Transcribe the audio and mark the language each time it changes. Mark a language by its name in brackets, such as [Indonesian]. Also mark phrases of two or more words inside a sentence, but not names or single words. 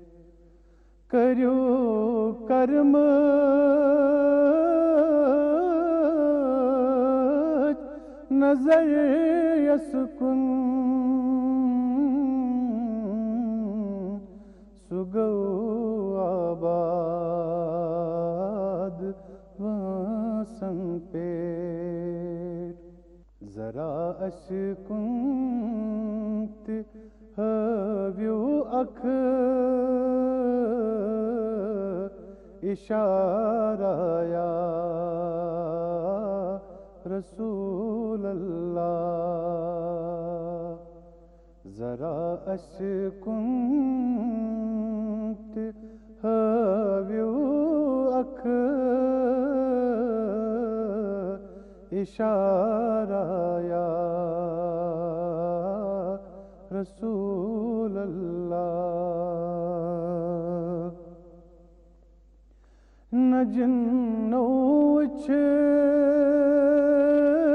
[Kashmiri] کریو کرم نظر یسکن سگو آباد واسن پیٹ، ذرا اشکنت ہویو اکھ اشارہ [Arabic] یا رسول اللہ، [Kashmiri] ذرا اشکنت ہویو اکھ اشارہ [Arabic] یا رسول اللہ، [Kashmiri] نہ جنوچ